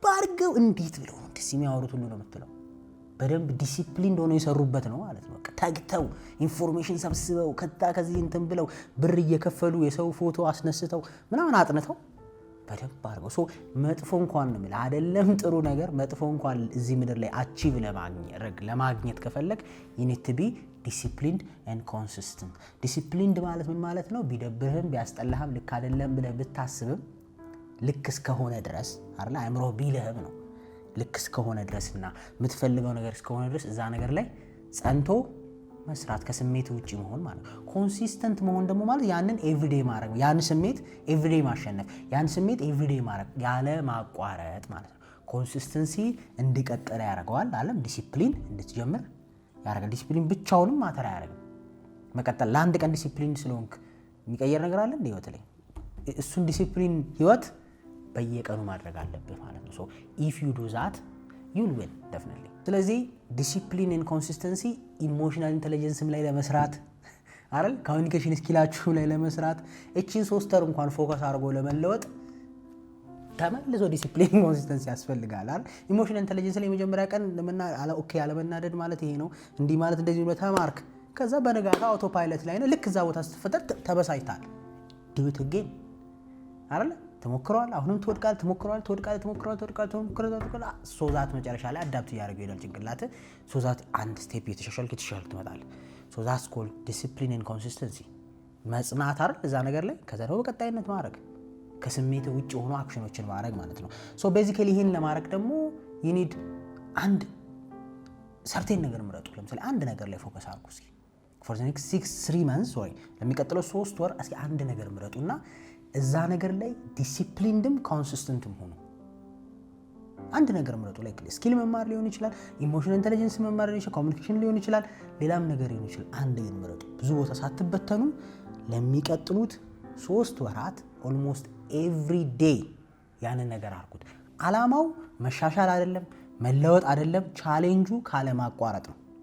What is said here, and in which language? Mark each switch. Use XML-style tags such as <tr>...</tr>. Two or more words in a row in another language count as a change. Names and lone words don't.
<am>አድርገው እንዴት ብለው ነው ደስ የሚያወሩት ሁሉ ነው የምትለው። በደንብ ዲሲፕሊን እንደሆነ የሰሩበት ነው ማለት ነው። በቃ ታግተው ኢንፎርሜሽን ሰብስበው ከዚህ እንትን ብለው ብር እየከፈሉ የሰው ፎቶ አስነስተው ምናምን አጥንተው በደንብ አድርገው መጥፎ እንኳን ነው ማለት አይደለም ጥሩ ነገር መጥፎ እንኳን እዚህ ምድር ላይ አቺቭ ለማግኘት ከፈለግ</am> <en>you need to be disciplined and consistent።</en> <am>ዲሲፕሊንድ ማለት ምን ማለት ነው? ቢደብርህም ቢያስጠላህም ልክ አይደለም ብለህ ብታስብም ልክ እስከሆነ ድረስ አይደል አእምሮ ቢልህም ነው ልክ እስከሆነ ድረስና የምትፈልገው ነገር እስከሆነ ድረስ እዛ ነገር ላይ ጸንቶ መስራት ከስሜት ውጪ መሆን ማለት ነው። ኮንሲስተንት መሆን ደግሞ ማለት ያንን ኤቭሪዴይ ማድረግ ነው። ያን ስሜት ኤቭሪዴይ ማሸነፍ ያን ስሜት ኤቭሪዴይ ማድረግ ያለ ማቋረጥ ማለት ነው። ኮንሲስተንሲ እንዲቀጥል ያደርገዋል አለም ዲሲፕሊን እንድትጀምር ያደርጋል። ዲሲፕሊን ብቻውንም ማተር አያደርግም። መቀጠል ለአንድ ቀን ዲሲፕሊን ስለሆንክ የሚቀየር ነገር አለ እንደ ህይወት ላይ እሱን ዲሲፕሊን ህይወት በየቀኑ ማድረግ አለብህ ማለት ነው።</am> <en>if you do that you'll win definitely።</en> <am>ስለዚህ</am> <en>discipline and consistency emotional intelligence</en> <am>ላይ ለመስራት አይደል ኮሚኒኬሽን ስኪላችሁ ላይ ለመስራት እቺን 3 ወር እንኳን ፎከስ አድርጎ ለመለወጥ ተመልሶ ዲሲፕሊን ኮንሲስተንሲ ያስፈልጋል አይደል።</am> <en>emotional intelligence</en> <am>ላይ መጀመሪያ ቀን ኦኬ ያለመናደድ ማለት ይሄ ነው እንዲህ ማለት እንደዚህ ነው ተማርክ። ከዛ በነጋታ</am> <en>auto pilot</en> <am>ላይ ነው ልክ እዛ ቦታ ስትፈጠር ተበሳይታል</am> <en>do it again</en> <am>አይደል ተሞክሯል። አሁንም ትሞክሯል ሶዛት መጨረሻ ላይ አዳፕት ያደርገው ይላል ጭንቅላት ሶዛት አንድ ስቴፕ የተሻሻልክ ትመጣለህ።</am> <en>so that call discipline and consistency</en> <am>መጽናት አይደል እዛ ነገር ላይ ከዛ ነው በቀጣይነት ማድረግ ከስሜት ውጪ ሆኖ አክሽኖችን ማድረግ ማለት ነው። ቤዚካሊ ይሄን ለማድረግ ደግሞ</am> <en>you need</en> <am>አንድ ሰርቴን ነገር ምረጡ። ለምሳሌ አንድ ነገር ላይ ፎከስ አድርጉ እስኪ</am> <en>for the next 3 months</en> <am>ለሚቀጥለው 3 ወር እስኪ አንድ ነገር ምረጡና እዛ ነገር ላይ ዲሲፕሊንድም ኮንሲስተንትም ሆኖ አንድ ነገር ምረጡ። ላይክ ስኪል መማር ሊሆን ይችላል፣</am> <en>emotional intelligence</en> <am>መማር ሊሆን ይችላል፣ ኮሚኒኬሽን ሊሆን ይችላል፣ ሌላም ነገር ሊሆን ይችላል። አንድ ነገር ምረጡ። ብዙ ቦታ ሳትበተኑ ለሚቀጥሉት 3 ወራት</am> <en>almost every day</en> <am>ያንን ነገር አድርጉት። አላማው መሻሻል አይደለም መለወጥ አይደለም። ቻሌንጁ ካለማቋረጥ ነው።</am>